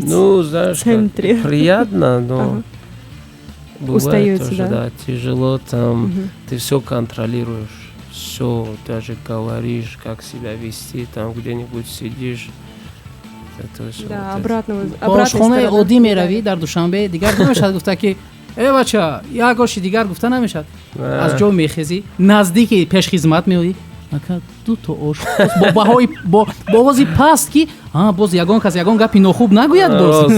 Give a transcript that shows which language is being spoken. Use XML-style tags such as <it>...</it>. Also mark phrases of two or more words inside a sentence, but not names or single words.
<ru>Ну, в знаешь, центре? как, приятно, но Ага. бывает Устаете, тоже, да? да, тяжело там, Мгм. ты все контролируешь, все, даже говоришь, как себя вести, там где-нибудь сидишь. Это всё, Да, вот это. обратная</ru> <tg>ошхонаи</tg> <ru>сторона.</ru> <tg>оддӣ меравӣ дар душанбе дигар намешад гуфта ки бача як оши дигар гуфта намешад.</tg> <ru>Да.</ru> <tg>аз ҷо мехезӣ наздики пешхизмат меоӣ ака дуто ош бо баҳои бо овози паст ки боз ягон кас ягон гапи нохуб нагӯяд боз.</tg>